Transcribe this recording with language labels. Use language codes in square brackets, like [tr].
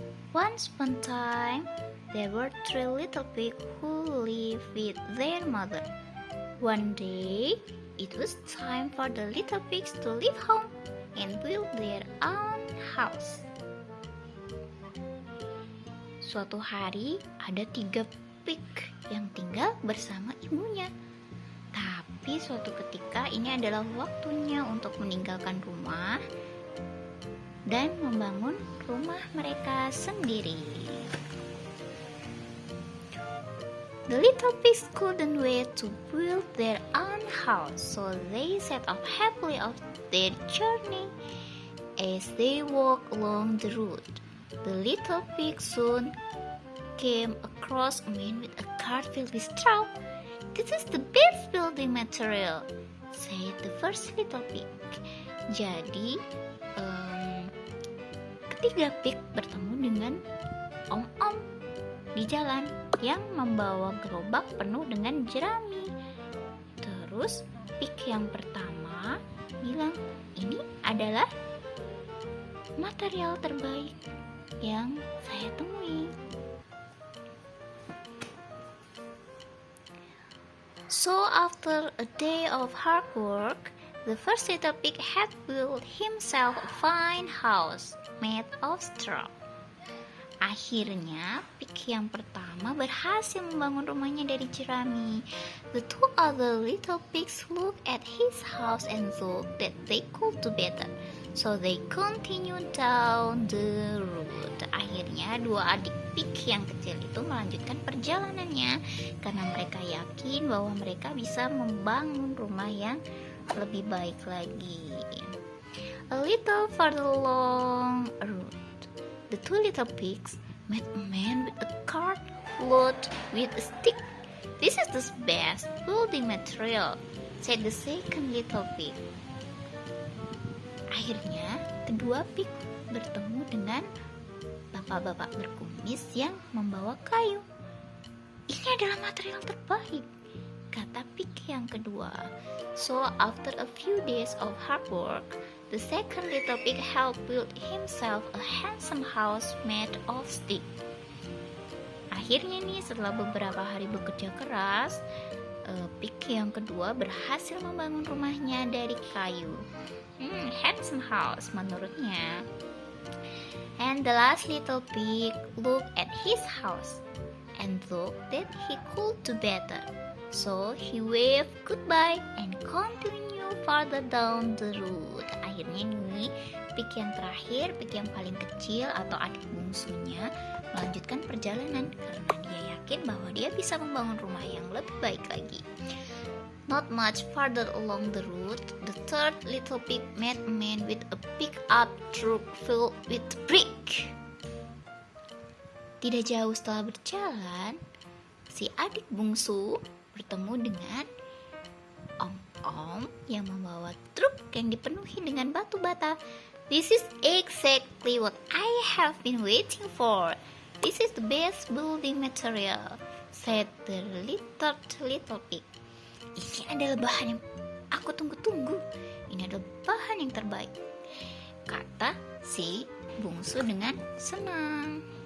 [en] Once upon a time, there were three little pigs who lived with their mother. One day, it was time for the little pigs to leave home and build their own house. [id] Suatu hari ada 3 pig yang tinggal bersama ibunya. Tapi suatu ketika ini adalah waktunya untuk meninggalkan rumah dan membangun rumah mereka sendiri. [en] The little pigs couldn't wait to build their own house, so they set off happily on their journey. As they walked along the road, the little pig soon came across a man with a cart filled with straw. "This is the best building material," said the first little pig. [id] Jadi, ketiga pig bertemu dengan om-om di jalan yang membawa gerobak penuh dengan jerami. Terus pig yang pertama bilang, "Ini adalah material terbaik yang saya temui." [en] So after a day of hard work, the first little pig had built himself a fine house made of straw. [id] Akhirnya, pig yang pertama berhasil membangun rumahnya dari jerami. [en] The two other little pigs looked at his house and thought that they could do better. So they continued down the road. [id] Akhirnya, dua adik pig yang kecil itu melanjutkan perjalanannya karena mereka yakin bahwa mereka bisa membangun rumah yang lebih baik lagi. [en] A little further along a road, the two little pigs met a man with a cart loaded with a stick. "This is the best building material," said the second little pig. [id] Akhirnya, kedua pig bertemu dengan bapak-bapak berkumis yang membawa kayu. "Ini adalah material terbaik," kata pig yang kedua. [en] So after a few days of hard work, the second little pig helped build himself a handsome house made of stick. [id] Akhirnya nih, setelah beberapa hari bekerja keras, pig yang kedua berhasil membangun rumahnya dari kayu. [en] Handsome house [id] menurutnya. [en] And the last little pig looked at his house and thought that he could do better. So he waved goodbye and continued farther down the road. [id] Akhirnya nih, pig yang terakhir, pig yang paling kecil atau adik bungsunya, melanjutkan perjalanan karena dia yakin bahwa dia bisa membangun rumah yang lebih baik lagi. [en] Not much farther along the road, the third little pig met a man with a pick-up truck filled with brick. [id] Tidak jauh setelah berjalan, si adik bungsu bertemu dengan om-om yang membawa truk yang dipenuhi dengan batu bata. [en] "This is exactly what I have been waiting for. This is the best building material," said the little pig. [id] "Ini adalah bahan yang aku tunggu-tunggu. Ini adalah bahan yang terbaik," kata si bungsu dengan senang.